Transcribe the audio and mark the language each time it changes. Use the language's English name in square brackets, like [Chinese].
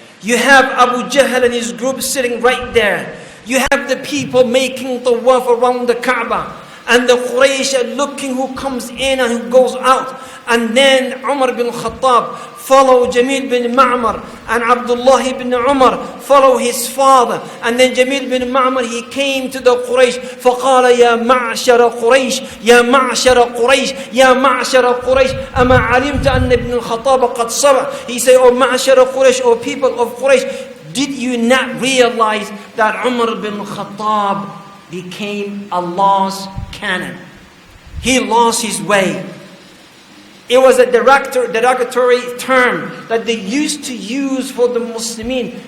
[English] You have Abu Jahl and his group sitting right there. You have the people making tawaf around the Kaaba. And the Quraysh are looking who comes in and who goes out. And then Umar bin Khattab follow Jamil bin Ma'mar, and Abdullah ibn Umar follow his father. And then Jamil bin Ma'mar, he came to the Quraysh. [Arabic] فقال يا معشر قريش يا معشر قريش يا معشر قريش أما علمت أن ابن الخطاب قد صبح. [English] He said, oh [Arabic] معشر قريش, [English] oh people of Quraysh, did you not realize that Umar bin Khattab became Allah's canon? He lost his way. It was a derogatory term that they used to use for the Muslimin.